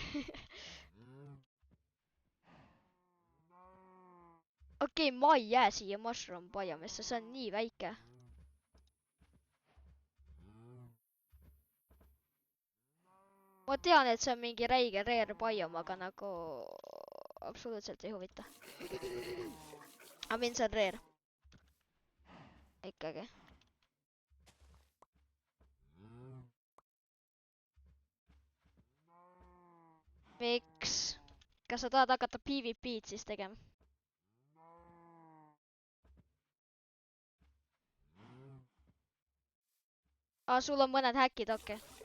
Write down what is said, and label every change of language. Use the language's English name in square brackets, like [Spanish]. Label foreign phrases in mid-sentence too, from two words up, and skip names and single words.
[Estonian] Okei, ma ei jää siia [English] mushroom biomesse, [Estonian] see on nii väike. Ma tean, et see on mingi räige [English] rare biome, [Estonian] aga nagu absoluutselt ei huvita. [English] I mean, [Estonian] see on rare. Ikkagi. Miks? Kas sa tahad hakata PvP'd siis tegema? Sul on mõned häkid, okei.